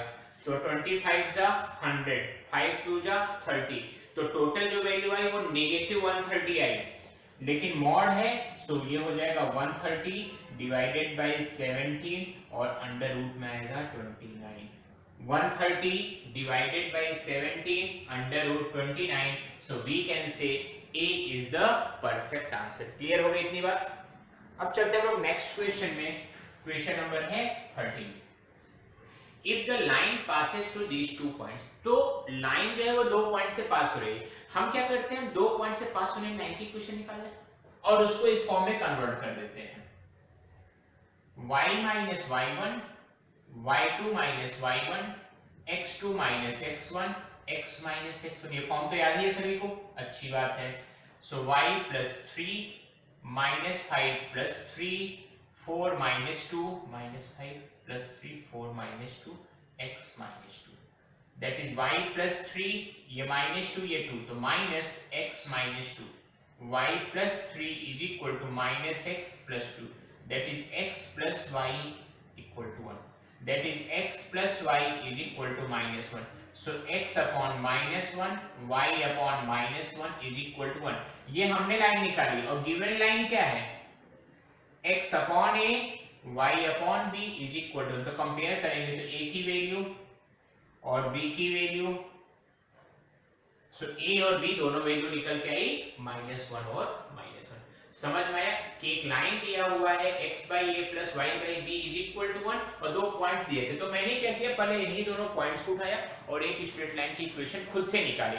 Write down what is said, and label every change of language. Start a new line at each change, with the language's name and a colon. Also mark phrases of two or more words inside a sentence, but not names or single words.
Hindi: तो 25 जा 100, 5 2 जा 30, तो टोटल जो वैल्यू आई वो नेगेटिव 130 आई, लेकिन मॉड है सो ये हो जाएगा 130
English: divided by
Hindi: 17 और
English: under root
Hindi: में आएगा 29।
English: 130 divided by 17 under root 29, so we can say A is the perfect answer।
Hindi: क्लियर हो गई इतनी बात? अब चलते हैं लोग
English: next question
Hindi: में।
English: question number है 13। If the line passes through these two points,
Hindi: तो लाइन जो है वो दो पॉइंट से पास हो रही है। हम क्या करते हैं, दो पॉइंट से पास होने लाइन की इक्वेशन निकाल लें और उसको इस फॉर्म में कन्वर्ट कर देते हैं,
English: y minus y1 y2 minus y1 x2 minus x1 x minus x1।
Hindi: ये फॉर्म तो याद ही है सभी को, अच्छी बात है।
English: सो y plus 3 minus 5 plus 3 4 minus 2 minus 5 plus 3 4 minus 2 x minus 2। that is y plus 3, ये माइनस 2 ये 2, तो minus x minus 2, y plus 3 is equal to minus x plus 2, that is x plus y equal to 1, that is x plus y is equal to minus 1. so x upon minus 1, y upon minus 1 is equal to 1.
Hindi: ये हमने लाइन निकाली और
English: given line
Hindi: क्या है,
English: x upon a y upon b is equal to,
Hindi: तो कंपेयर करेंगे तो a की वैल्यू और b की वैल्यू, सो a और b दोनों वैल्यू निकल के आई -1 और -1. समझ में आया कि एक लाइन दिया हुआ है
English: x by a plus y by b is equal to
Hindi: 1 और दो पॉइंट्स दिए थे, तो मैंने क्या किया, पहले इन्हीं दोनों पॉइंट्स को उठाया और एक
English: straight line
Hindi: की इक्वेशन खुद से निकाली.